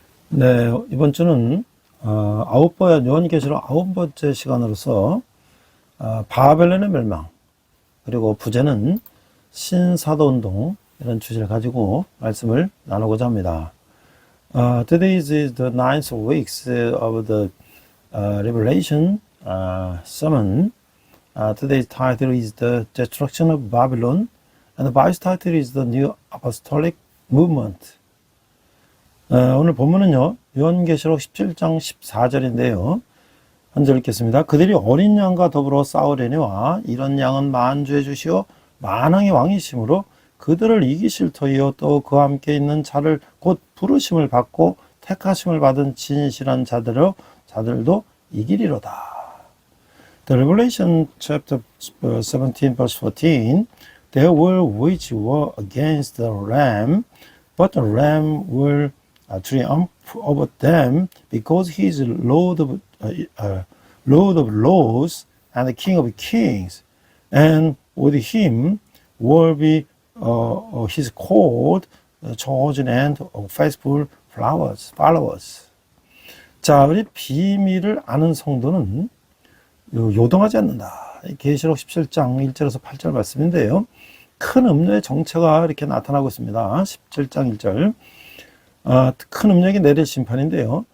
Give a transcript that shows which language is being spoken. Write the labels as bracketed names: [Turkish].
[Korean] 네, 이번 주는 요한계시록 9번째 시간으로서 바벨론의 멸망, 그리고 부제는 신사도운동, 이런 주제를 가지고 말씀을 나누고자 합니다. [English] Today is the ninth week of the Revelation sermon. Today's title is The Destruction of Babylon, and the Bible's title is The New Apostolic Movement. [Korean] 오늘 본문은요, 요한계시록 17장 14절인데요. 한 절 읽겠습니다. 그들이 어린 양과 더불어 싸우려니와 이런 양은 만주의 주시오 만왕의 왕이시므로 그들을 이기실 터이요 또 그와 함께 있는 자를 곧 부르심을 받고 택하심을 받은 진실한 자들도 이기리로다. [English] The Revelation chapter 17 verse 14, There will wage war against the Lamb, but the Lamb will triumph over them because he is Lord of Lords and the King of Kings, and with him will be his called, chosen and faithful followers. [Korean] 자, 우리 비밀을 아는 성도는 요동하지 않는다. 계시록 17장 1절에서 8절 말씀인데요. 큰 음료의 정체가 이렇게 나타나고 있습니다. 17장 1절. 큰 음력이 내릴 심판인데요.